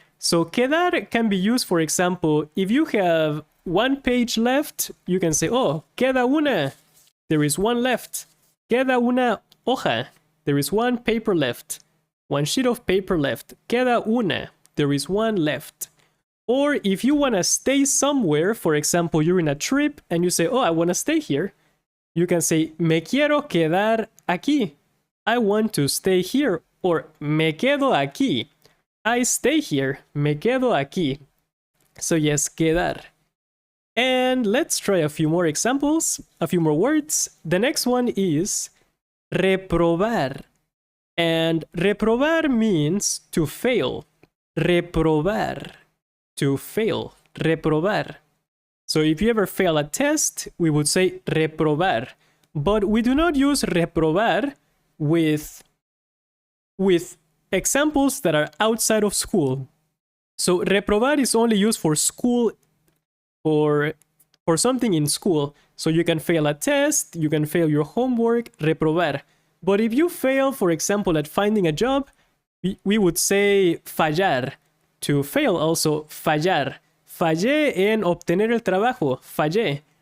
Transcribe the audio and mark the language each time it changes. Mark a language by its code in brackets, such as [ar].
[en] So quedar can be used, for example, if you have 1 page left, you can say, oh, [es] queda una. [en] There is 1 left. [es] Queda una hoja. [en] There is 1 paper left. 1 sheet of paper left. [es] Queda una. [en] There is 1 left. Or if you want to stay somewhere, for example, you're in a trip and you say, oh, I want to stay here. You can say, [es] me quiero quedar aquí. [en] I want to stay here. Or [es] me quedo aquí. [en] I stay here. [es] Me quedo aquí. [en] So yes, [es] quedar. [en] And let's try a few more examples, a few more words. The next one is reprobar. And reprobar means to fail. Reprobar. To fail. Reprobar. So if you ever fail a test, we would say reprobar. But we do not use reprobar with examples that are outside of school. So reprobar is only used for school or for something in school. So you can fail a test, you can fail your homework, reprobar. But if you fail, for example, at finding a job, we would say fallar. To fail also, fallar. [es] Fallé en obtener el trabajo, fallé.